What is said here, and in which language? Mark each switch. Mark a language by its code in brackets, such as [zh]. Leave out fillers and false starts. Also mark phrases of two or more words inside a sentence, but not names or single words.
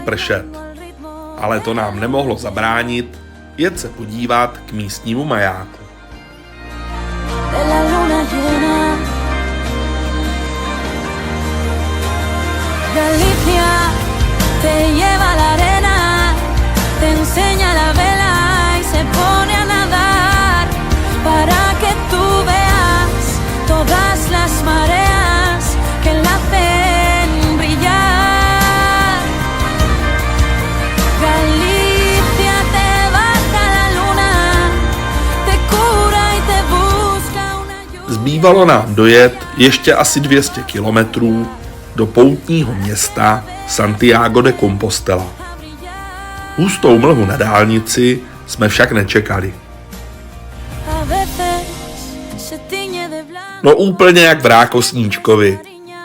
[cs] pršet, ale to nám nemohlo zabránit jet se podívat k místnímu majáku. [es] Galicia te lleva la arena, te enseña la vela y se pone a nadar para que tú veas todas las mareas que la hacen brillar. Galicia te baja la luna, te cura y te busca una ayuda. [cs] Zbývalo nám dojet ještě asi 200 kilometrů do poutního města Santiago de Compostela. Hustou mlhu na dálnici jsme však nečekali. No úplně jak v Rákosníčkovi.